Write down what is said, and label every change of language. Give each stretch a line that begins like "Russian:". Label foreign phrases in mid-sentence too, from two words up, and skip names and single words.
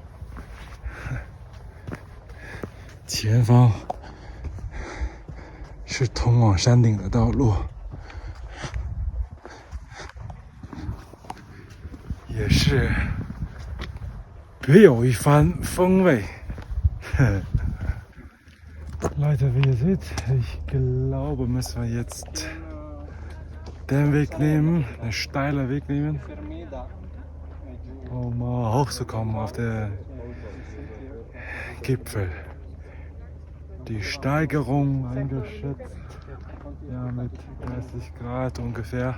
Chinese: 前方是通往山顶的道路，也是别有一番风味。
German: Leute, wie ihr seht, ich glaube, müssen wir jetzt den Weg nehmen, einen steilen Weg nehmen, um hochzukommen auf den Gipfel. Die Steigerung eingeschätzt, ja, mit 30 Grad ungefähr.